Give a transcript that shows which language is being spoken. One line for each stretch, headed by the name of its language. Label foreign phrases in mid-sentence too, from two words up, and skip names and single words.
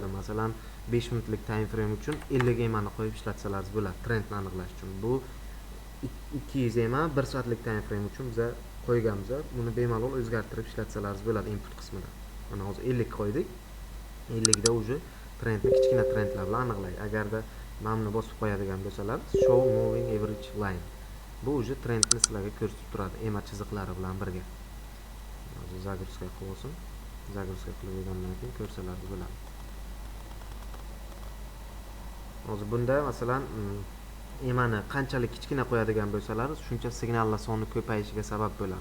Uzbek: Masalan, 5 minutlik
English: time frame
Uzbek: uchun 50 EMA ni qo'yib ishlatsalar bo'ladi trendni aniqlash uchun. Bu 200 EMA 1 soatlik
English: time frame
Uzbek: uchun biz qo'yganmiz. Buni bemalol o'zgartirib ishlatsalar bo'ladi input qismida. Mana hozir 50 qo'ydik. 50 da уже trendni kichkina trendlar bilan aniqlaydi. Agarda mana buni bosib qo'yadigan bo'lsalar,
English: show moving average line.
Uzbek: Bu уже trendni sizlarga ko'rsatib turadi EMA chiziqlari bilan birga. Hozir загрузка qilib olsin. Загрузка qilib olgandan keyin ko'rsalar bo'ladi. Hozir bunda masalan EMA ni qanchalik kichkina qo'yadigan bo'lsalar, shuncha signallar soni ko'payishiga sabab bo'ladi.